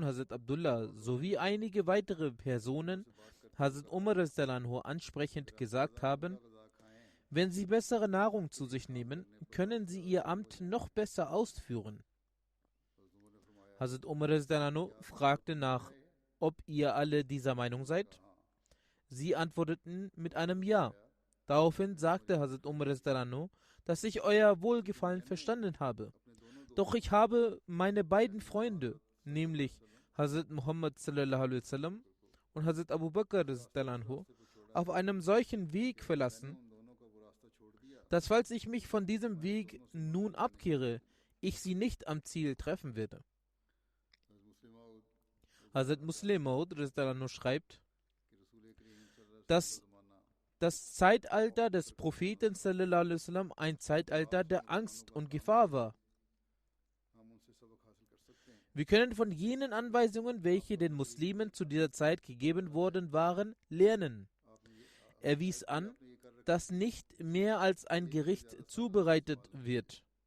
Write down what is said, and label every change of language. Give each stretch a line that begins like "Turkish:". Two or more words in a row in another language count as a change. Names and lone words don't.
German: Hazrat Abdullah sowie einige weitere Personen Hazrat Umar
Arabic: رضي الله عنه
German: ansprechend gesagt haben: Wenn Sie bessere Nahrung zu sich nehmen, können Sie Ihr Amt noch besser ausführen. Hazrat Umar
Arabic: رضي الله عنه
German: fragte nach, ob ihr alle dieser Meinung seid. Sie antworteten mit einem Ja. Daraufhin sagte Hazrat Umar
Arabic: رضي الله عنه,
German: dass ich euer Wohlgefallen verstanden habe. Doch ich habe meine beiden Freunde, nämlich Hazrat Muhammad
Arabic: صلى الله عليه وسلم
German: und Hazrat Abu Bakr
Arabic: رضي الله عنه,
German: auf einem solchen Weg verlassen, dass falls ich mich von diesem Weg nun abkehre, ich sie nicht am Ziel treffen werde. Hazrat Muslim Maud
Arabic: رضي الله عنه
German: schreibt, dass das Zeitalter des Propheten
Arabic: صلى الله عليه وسلم
German: ein Zeitalter der Angst und Gefahr war. Wir können von jenen Anweisungen, welche den Muslimen zu dieser Zeit gegeben worden waren, lernen. Er wies an, dass nicht mehr als ein Gericht zubereitet wird.